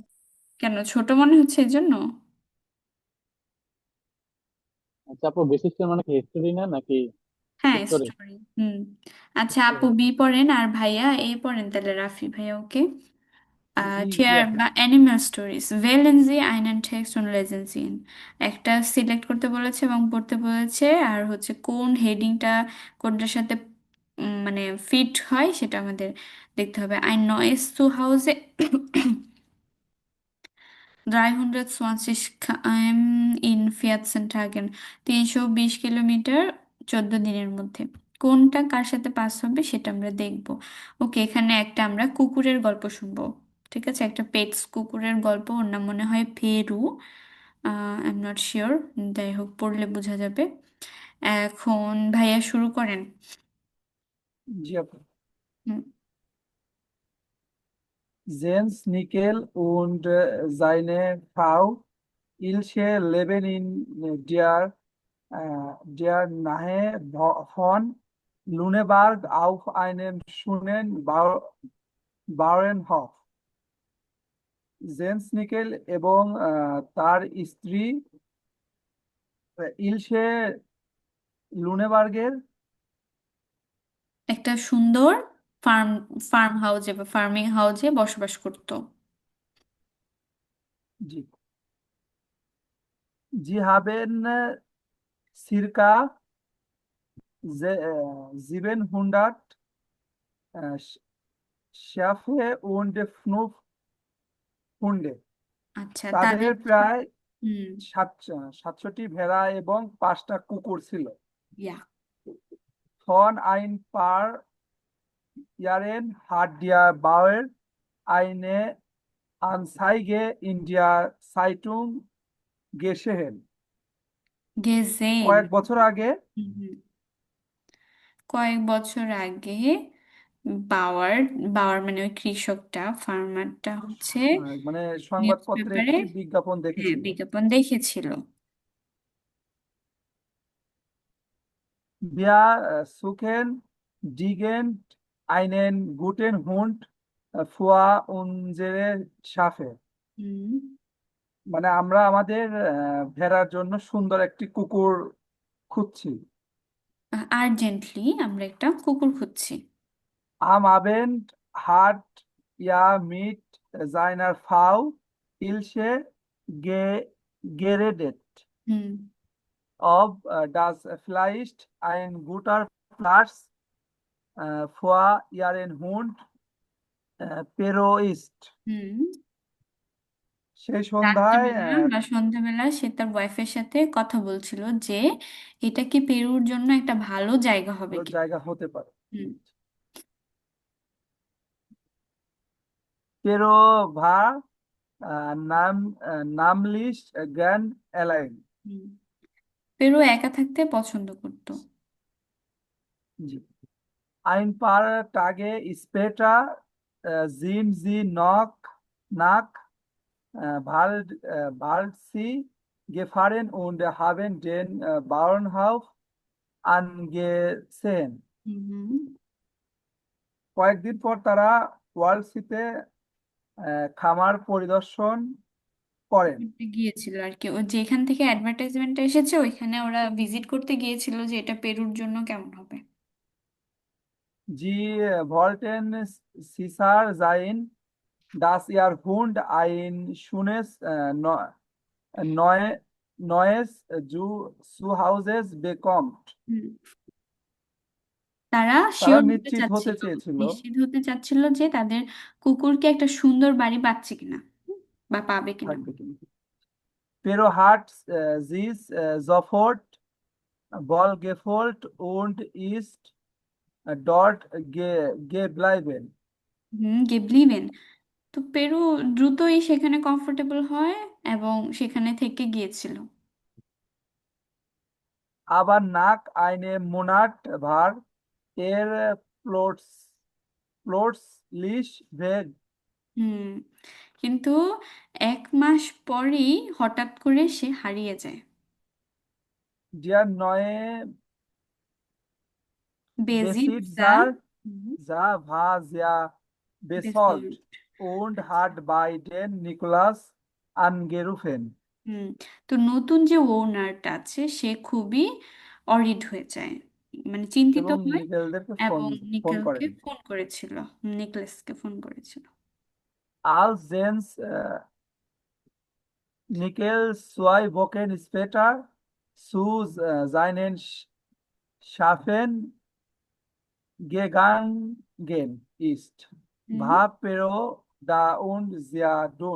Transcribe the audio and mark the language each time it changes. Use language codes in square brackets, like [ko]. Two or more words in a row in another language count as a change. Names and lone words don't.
[bn] কেন, ছোট মনে হচ্ছে এই জন্য? আচ্ছা আপু, বেসিস মানে কি হিস্টোরি না নাকি? হ্যাঁ, হিস্টোরি। স্টোরি। হুম। আচ্ছা, আপু হিস্টোরি। বি পড়েন আর ভাইয়া এ পড়েন, তাহলে রাফি ভাইয়া। ওকে। জি Tier আপু। বা অ্যানিমাল স্টোরিজ, [de] wählen Sie einen Text und lesen Sie ihn। [bn] একটা সিলেক্ট করতে বলেছে এবং পড়তে বলেছে, আর হচ্ছে কোন হেডিংটা কোনটার সাথে মানে ফিট হয় সেটা আমাদের দেখতে হবে। [de] Ein neues Zuhause 320 km in 14 Tagen, [bn] 320 কিলোমিটার 14 দিনের মধ্যে। কোনটা কার সাথে পাস হবে সেটা আমরা দেখব। ওকে, এখানে একটা আমরা কুকুরের গল্প শুনবো। ঠিক আছে, একটা পেটস কুকুরের গল্প, ওর নাম মনে হয় পেরু, [en] I am not sure, [bn] যাই হোক পড়লে বোঝা যাবে। এখন ভাইয়া শুরু করেন। জি আপু। হুম। [de] Jens Nickel und seine Frau Ilse leben in der Nähe von Lüneburg auf einem schönen Bauernhof. [bn] জেন্স নিকেল এবং তার স্ত্রী ইলসে লুনেবার্গের। একটা সুন্দর ফার্ম ফার্ম হাউসে বা ফার্মিং হাউসে বসবাস করতো। জি। [de] Sie haben circa 700 Sch- Schafe und 5 Hunde। [bn] আচ্ছা, তাদের তাদের। প্রায় হুম। 700টি ভেড়া এবং 5টা কুকুর ছিল। ইয়া। [de] Von ein paar Jahren hat der Bauer eine Anzeige in der Zeitung gesehen। [bn] গেজেন। কয়েক বছর আগে হুম হুম। কয়েক বছর আগে বাওয়ার, বাওয়ার মানে ওই কৃষকটা, ফার্মারটা হচ্ছে মানে নিউজ সংবাদপত্রে পেপারে, একটি বিজ্ঞাপন হ্যাঁ দেখেছিল। বিজ্ঞাপন দেখেছিল। [de] Wir suchen dringend einen guten Hund für unsere Schafe। [bn] হুম। মানে আমরা আমাদের ভেড়ার জন্য সুন্দর একটি কুকুর খুঁজছি। আর্জেন্টলি আমরা একটা কুকুর খুঁজছি। [de] Am Abend hat er mit seiner Frau Ilse geredet, [bn] হুম। [de] ob das vielleicht ein guter Platz für ihren Hund Pero ist। [bn] হুম। সেই সন্ধ্যায় রাত্রেবেলা বা সন্ধ্যাবেলা সে তার ওয়াইফের সাথে কথা বলছিল যে এটা কি পেরুর জন্য একটা ভালো জায়গা হবে ভালো কি। জায়গা হতে পারে। হুম। [de] Pero war namlich gern allein। [bn] হুম। পেরু একা থাকতে পছন্দ করতো। জি। [de] Ein paar Tage später sind sie noch nach Waldsee gefahren und haben den Bauernhof angesehen। [bn] হুম হুম। কয়েকদিন পর তারা ওয়ালসিতে খামার পরিদর্শন করেন। করতে গিয়েছিল আর কি, ও যেখান থেকে অ্যাডভার্টাইজমেন্টটা এসেছে ওইখানে ওরা ভিজিট করতে গিয়েছিল যে এটা পেরুর জন্য কেমন হবে। [de] Sie wollten sicher sein, Das Ihr Hund ein schönes neues Zuhause bekommt? [bn] হুম, তারা তারা শিওর হতে নিশ্চিত হতে চাচ্ছিল, চেয়েছিল নিশ্চিত হতে চাচ্ছিল যে তাদের কুকুরকে একটা সুন্দর বাড়ি পাচ্ছে কিনা, বা পাবে কিনা। থাকবে কিন্তু [de] Pero hat sich sofort wohlgefühlt und ist dort geblieben. [bn] গেবলিভেন। তো পেরু দ্রুতই সেখানে কমফোর্টেবল হয় এবং সেখানে থেকে গিয়েছিল। [de] Aber nach einem Monat war er plötzlich weg. [bn] হুম, কিন্তু 1 মাস পরই হঠাৎ করে সে হারিয়ে যায়। [de] Der neue [bn] বেজিটসা, [de] Besitzer war sehr besorgt [bn] বেসল্ট। [de] und hat bei den Nikolaus angerufen. [bn] হুম, তো নতুন যে ওনারটা আছে সে খুবই অরিড হয়ে যায়, মানে চিন্তিত এবং হয়, নিকেলদেরকে ফোন এবং ফোন নিকেলকে করেন। ফোন করেছিল, নিকলেসকে ফোন করেছিল। [de] Als Jens Nickel 2 Wochen später zu seinen Schafen gegangen ist, [bn] হুম, [de] war Pero da und sehr dünn.